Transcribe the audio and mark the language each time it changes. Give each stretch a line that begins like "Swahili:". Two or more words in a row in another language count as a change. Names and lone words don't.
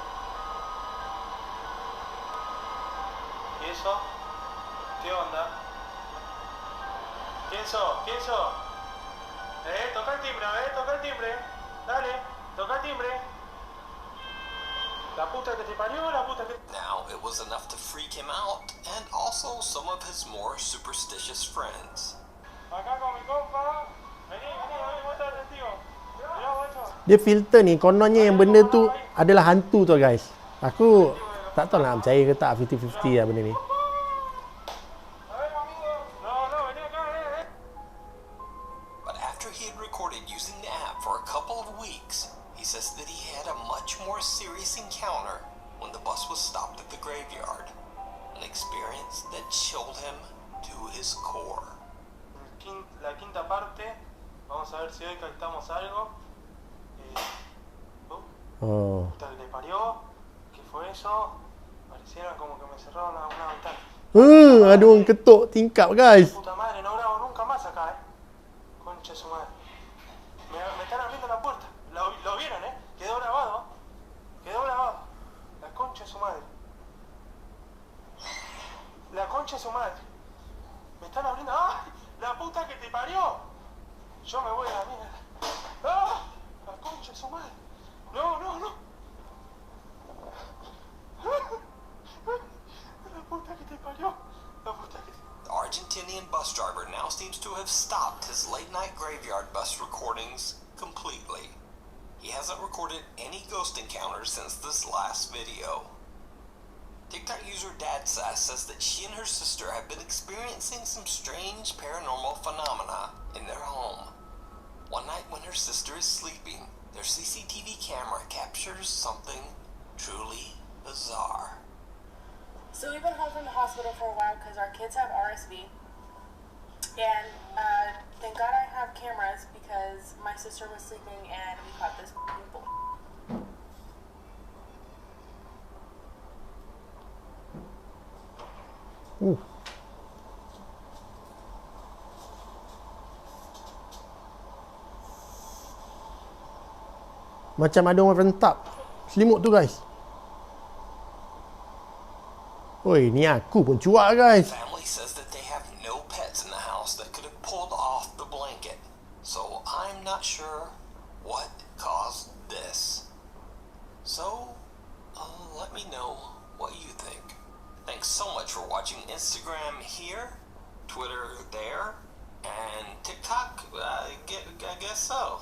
Spanish: ¿Y eso? ¿Qué onda? ¿Quién sos? ¿Quién sos? Toca el timbre, a ver, toca el timbre. Dale, toca el timbre. La puta que te parió, la puta que...
English: Now, it was enough to freak him out, and also some of his more superstitious friends.
Spanish: Acá con mi compa. Vení, vos estás testigo. Mirá, guacho.
Malay: Dia filter ni kononnya yang benda tu adalah hantu tu guys. Aku tak tahu nak percaya ke tak, 50-50 lah benda ni.
Spanish: A ver, amigo. No, vení acá,
English: But after he had recorded using the app for a couple of weeks, he says that he had a much more serious encounter when the bus was stopped at the graveyard. An experience that chilled him to his core.
Spanish: La quinta parte. Vamos a ver si hoy captamos algo. Oh. Puta que le parió. ¿Qué fue eso? Pareciera como que me cerraron una ventana.
Malay: Ada orang ketuk tingkap guys.
Spanish: Puta madre, no grabo nunca más acá, Concha de su madre. Me están abriendo la puerta. Lo vieron, Quedó grabado. Quedó grabado. La concha de su madre. La concha de su madre. Me están abriendo. ¡Ah! La puta que te parió. Yo me voy a la mierda. ¡Ah! La concha de su madre. No. La puta que te parió. La puta que te...
English: The Argentinian bus driver now seems to have stopped his late-night graveyard bus recordings completely. He hasn't recorded any ghost encounters since this last video. TikTok user Dad Sass says that she and her sister have been experiencing some strange paranormal phenomena in their home. One night when her sister is sleeping, their CCTV camera captures something truly bizarre. So we've been home from the hospital for a while because our kids have RSV. And thank God I have cameras because my sister was sleeping and we caught this bull.
Malay: Macam ada orang rentap selimut tu guys. Oi, ni aku pun cuak guys.
English: Family says that they have no pets in the house that could have pulled off the blanket. So I'm not sure what caused this. So let me know what you think. Thanks so much for watching Instagram here, Twitter there, and TikTok, I guess so.